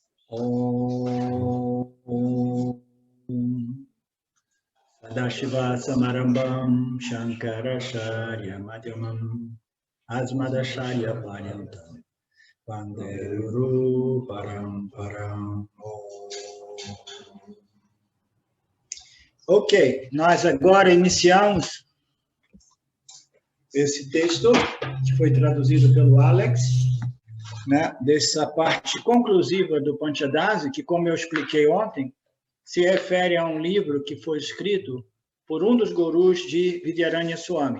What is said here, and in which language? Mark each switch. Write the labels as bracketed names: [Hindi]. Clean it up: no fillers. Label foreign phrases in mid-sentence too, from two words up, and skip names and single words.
[Sanskrit] Om Sadashiva Samarambam Shankaracharya Madhyamam Asmadacharya Paryantam Vande Guru Paramparam. [Portuguese] Ok, nós agora iniciamos esse texto que foi traduzido pelo Alex, né, dessa parte conclusiva do Panchadasi, que, como eu expliquei ontem, se refere a um livro que foi escrito por um dos gurus de Vidyaranya Swami.